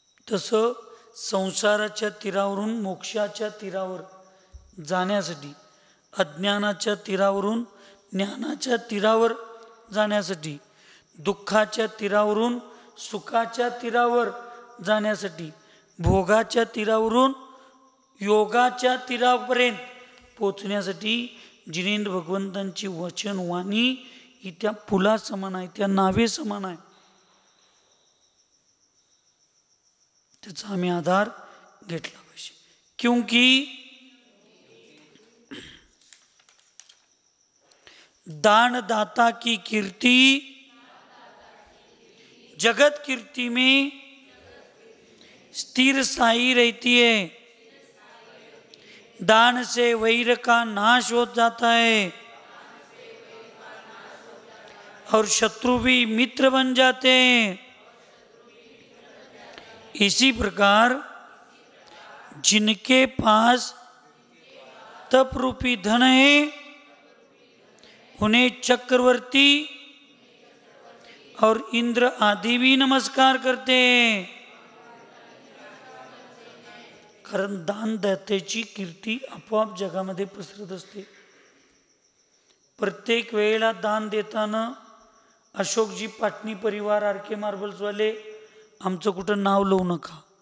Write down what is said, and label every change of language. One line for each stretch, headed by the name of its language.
Marathi: तसं संसाराच्या तीरावरून मोक्षाच्या तीरावर जाण्यासाठी, अज्ञानाच्या तीरावरून ज्ञानाच्या तीरावर जाण्यासाठी, दुःखाच्या तीरावरून सुखाच्या तीरावर जाण्यासाठी, भोगाच्या तीरावरून योगाच्या तीरापर्यंत पोचण्यासाठी जिनेंद्र भगवंतांची वचनवाणी ही त्या पुला समान आहे, त्या नावे समान आहे. त्याचा आम्ही आधार घेतला पाहिजे.
Hindi: क्योंकि दानदाता की कीर्ति जगत कीर्ति में स्थिर स्थायी रहती है. दान से वैर का नाश हो जाता है और शत्रु भी मित्र बन जाते हैं. इसी प्रकार जिनके पास तप रूपी धन है उन्हें चक्रवर्ती और इंद्र आदि भी नमस्कार करते हैं.
Marathi: कारण दानदात्याची कीर्ती आपोआप जगामध्ये पसरत असते. प्रत्येक वेळेला दान देताना अशोकजी पाटणी परिवार, आर के मार्बल्सवाले आमचं कुठं नाव लावू नका.